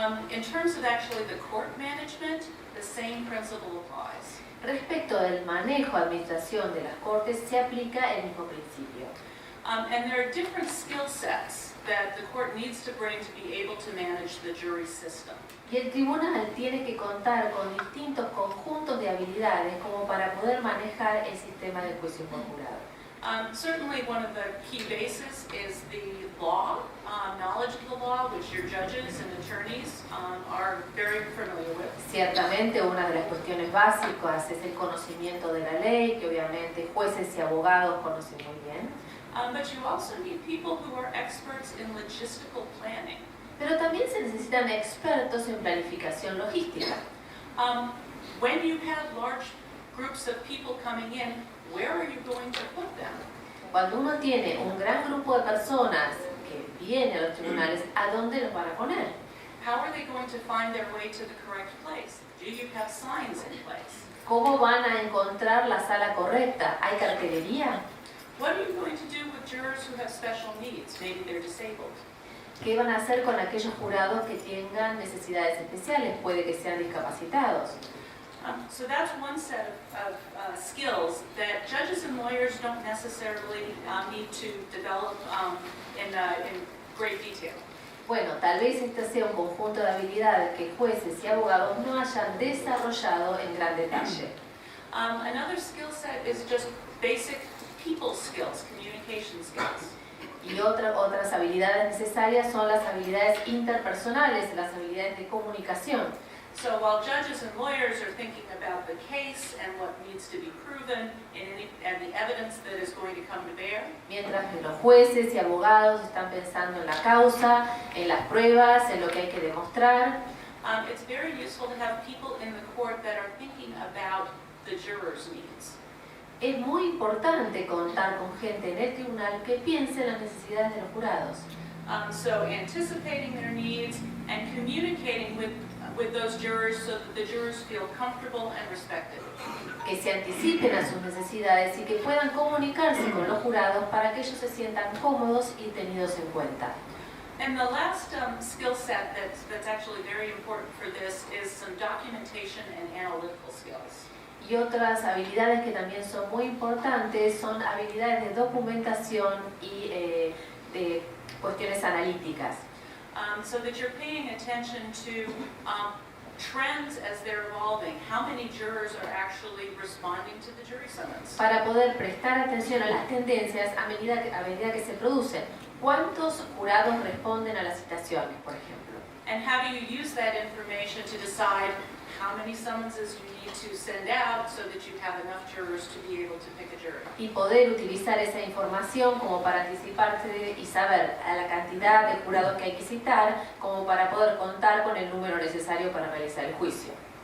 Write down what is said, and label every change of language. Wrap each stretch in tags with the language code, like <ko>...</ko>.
<en>In terms of actually the court management, the same principle applies.</en> <es>Respecto del manejo, administración de las cortes, se aplica el mismo principio.</es> <en>And there are different skill sets that the court needs to bring to be able to manage the jury system.</en> <es>Y el tribunal tiene que contar con distintos conjuntos de habilidades como para poder manejar el sistema de juicio por jurado.</es> <en>Certainly one of the key bases is the law, knowledge of the law, which your judges and attorneys are very familiar with.</en> <es>Ciertamente una de las cuestiones básicas es el conocimiento de la ley, que obviamente jueces y abogados conocen muy bien.</es> <en>But you also need people who are experts in logistical planning.</en> <es>Pero también se necesitan expertos en planificación logística.</es> <en>When you have large groups of people coming in, where are you going to put them?</en> <es>Cuando uno tiene un gran grupo de personas que vienen a los tribunales, ¿a dónde los van a poner?</es> <en>How are they going to find their way to the correct place? Do you have signs in place?</en> <es>¿Cómo van a encontrar la sala correcta? ¿Hay cartelería?</es> <en>What are you going to do with jurors who have special needs? Maybe they're disabled.</en> <es>¿Qué van a hacer con aquellos jurados que tengan necesidades especiales? Puede que sean discapacitados.</es> <en>So that's one set of skills that judges and lawyers don't necessarily need to develop in great detail.</en> <es>Bueno, tal vez este sea un conjunto de habilidades que jueces y abogados no hayan desarrollado en gran detalle.</es> <en>Another skill set is just basic people skills, communication skills.</en> <es>Y otras habilidades necesarias son las habilidades interpersonales, las habilidades de comunicación.</es> <en>So while judges and lawyers are thinking about the case and what needs to be proven and the evidence that is going to come to bear,</en> <es>Mientras que los jueces y abogados están pensando en la causa, en las pruebas, en lo que hay que demostrar,</es> <en>it's very useful to have people in the court that are thinking about the jurors' needs.</en> <es>es muy importante contar con gente en el tribunal que piense en las necesidades de los jurados.</es> <en>So anticipating their needs and communicating with those jurors so that the jurors feel comfortable and respected.</en> <es>Que se anticipen a sus necesidades y que puedan comunicarse con los jurados para que ellos se sientan cómodos y tenidos en cuenta.</es> <en>And the last skill set that's actually very important for this is some documentation and analytical skills.</en> <es>Y otras habilidades que también son muy importantes son habilidades de documentación y de cuestiones analíticas.</es> <en>So that you're paying attention to trends as they're evolving. How many jurors are actually responding to the jury summons?</en> <es>Para poder prestar atención a las tendencias a medida que se producen. ¿Cuántos jurados responden a las citaciones, por ejemplo?</es> <en>And how do you use that information to decide how many summonses you need to send out so that you have enough jurors to be able to pick a jury?</en> <es>Y poder utilizar esa información como para anticiparse y saber a la cantidad de jurados que hay que citar, como para poder contar con el número necesario para realizar el juicio.</es>